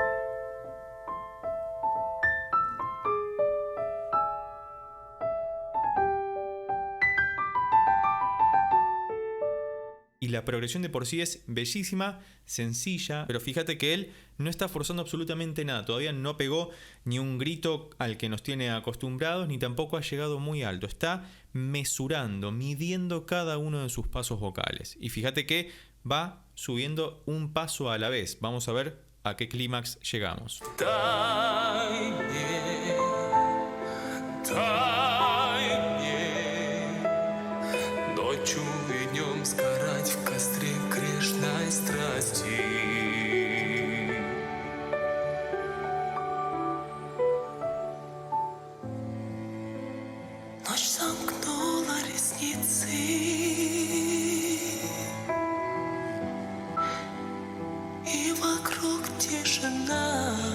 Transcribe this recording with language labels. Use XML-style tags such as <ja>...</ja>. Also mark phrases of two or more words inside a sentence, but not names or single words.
<es>Y la progresión de por sí es bellísima, sencilla, pero fíjate que él no está forzando absolutamente nada. Todavía no pegó ni un grito al que nos tiene acostumbrados, ni tampoco ha llegado muy alto. Está mesurando, midiendo cada uno de sus pasos vocales. Y fíjate que va subiendo un paso a la vez. Vamos a ver a qué clímax llegamos.</es> <ru>Сгорать в костре грешной страсти. Ночь сомкнула ресницы, и вокруг тишина.</ru>